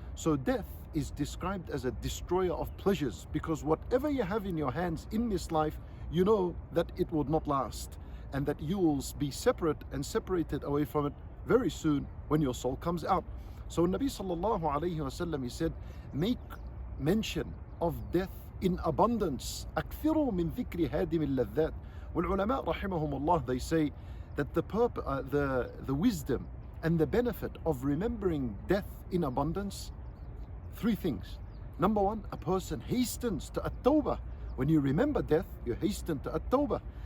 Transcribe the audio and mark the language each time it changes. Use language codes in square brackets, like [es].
[en] So death is described as a destroyer of pleasures, because whatever you have in your hands in this life, you know that it will not last and that you will be separate and separated away from it very soon when your soul comes out. So Nabi sallallahu alayhi wasallam, he said, make mention of death in abundance. [ar] أكثروا من ذكر هادم اللذات. والعلماء رحمهم الله, [en] they say that the wisdom and the benefit of remembering death in abundance, three things. Number one, a person hastens to at-tawbah. When you remember death, you hasten to at-tawbah.